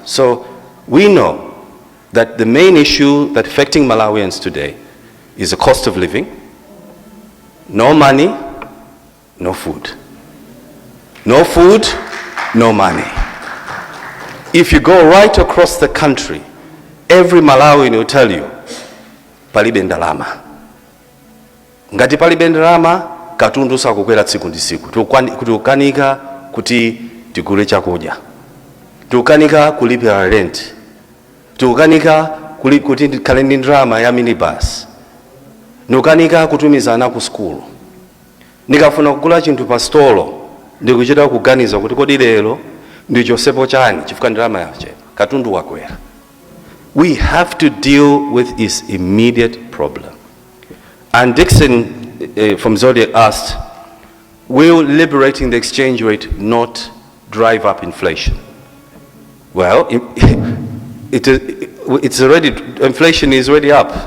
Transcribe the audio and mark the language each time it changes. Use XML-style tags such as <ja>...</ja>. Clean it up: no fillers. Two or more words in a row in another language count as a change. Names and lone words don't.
<en>So we know that the main issue that affecting Malawians today is the cost of living. No money, no food. No food, no money. If you go right across the country, every Malawian will tell you,</en> <ny>palibe ndalama. Ngati palibe ndalama, katundu sakukwera tsiku ndi siku. Tukanika kuti tikule chakudya. Tukanika kulipira rent. Tukanika kuti tikhale ndi ndalama ya minibus. Nukanika kutumizana ku skulu. Nikafuna kugula chinthu pa stolo, ndikuchita kuganiza kuti kodi lero ndichosepo chani chifukwa ndalama yache katundu wakwera.</ny> <en>We have to deal with this immediate problem. And Dixon from Zodiac asked, will liberating the exchange rate not drive up inflation? Well, inflation is already up.</en>